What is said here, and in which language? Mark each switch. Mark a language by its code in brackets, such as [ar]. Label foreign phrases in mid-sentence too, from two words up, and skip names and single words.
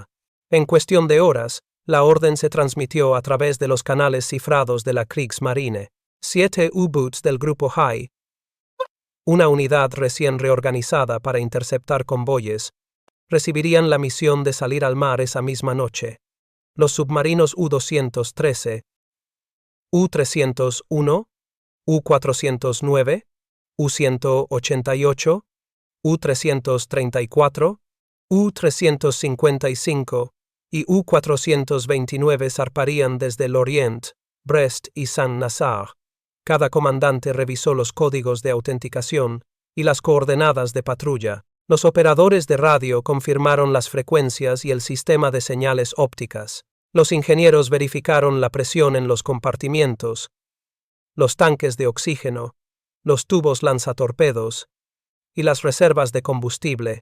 [es] En cuestión de horas, la orden se transmitió a través de los canales cifrados de la Kriegsmarine. 7 U-Boots del Grupo High, una unidad recién reorganizada para interceptar convoyes, recibirían la misión de salir al mar esa misma noche. Los submarinos U-213, U-301, U-409, U-188, U-334, U-355 y U-429 zarparían desde Lorient, Brest y Saint-Nazaire. Cada comandante revisó los códigos de autenticación y las coordenadas de patrulla. Los operadores de radio confirmaron las frecuencias y el sistema de señales ópticas. Los ingenieros verificaron la presión en los compartimientos, los tanques de oxígeno, los tubos lanzatorpedos y las reservas de combustible.